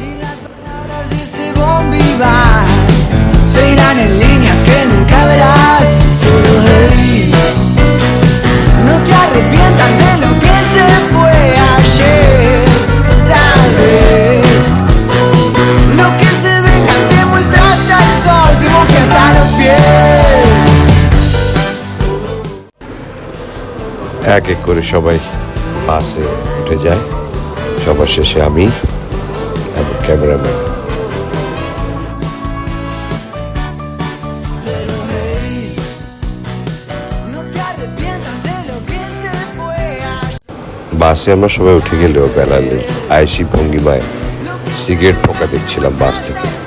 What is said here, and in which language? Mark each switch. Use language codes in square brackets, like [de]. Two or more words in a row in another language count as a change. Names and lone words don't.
[es] Se irán en líneas que nunca verás. Pero hey, no te arrepientas de lo que se fue ayer. Tal vez lo que se venga te muestra hasta el sol, te moje hasta los pies. [bn] এক এক করে সবাই বাসে উঠে যায়। সবার শেষে আমি এবং ক্যামেরাম্যান। বাসে আমরা সবাই উঠে গেলেও বেলালের আয়েসি ভঙ্গিমায় সিগারেট পোকা দেখছিলাম বাস থেকে।